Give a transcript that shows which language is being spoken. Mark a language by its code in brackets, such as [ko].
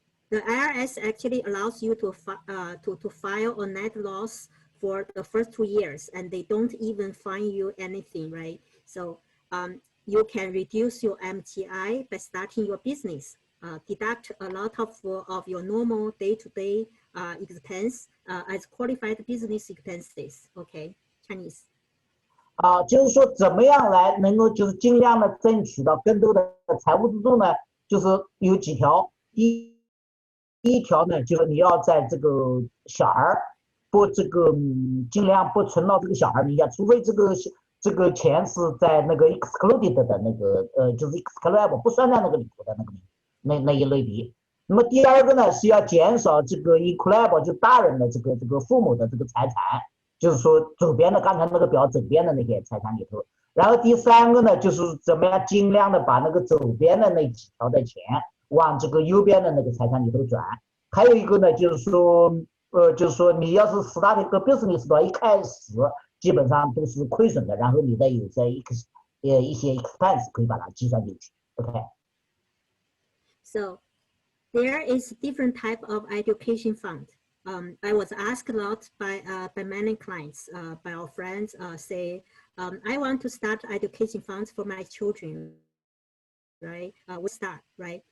[en] The IRS actually allows you to file a net loss for the first 2 years, and they don't even fine you anything, right? So you can reduce your MTI by starting your business. Deduct a lot of your normal day-to-day expense as qualified business expenses. Okay, Chinese. [zh] 就是说怎么样来能够就是尽量的争取到更多的财务自助呢？就是有几条，第一条呢，就是你要在这个小孩不这个尽量不存到这个小孩名下，除非这个钱是在那个 excluded 的那个就是 excludable 不算在那个里头的那一类别。那么第二个呢是要减少这个 includable 就大人的这个父母的这个财产，就是说左边的刚才那个表左边的那些财产里头。然后第三个呢就是怎么样尽量的把那个左边的那几条的钱往这个右边的那个财产里头转。还有一个呢就是说你要是 start 一个 business 的话，一开始基本上都是亏损的，然后你再有一些 expense 可以把它计算进去。 [en] OK. So there is different type of education fund. I was asked a lot by many clients, by our friends, say, I want to start education funds for my children, right? We start, right?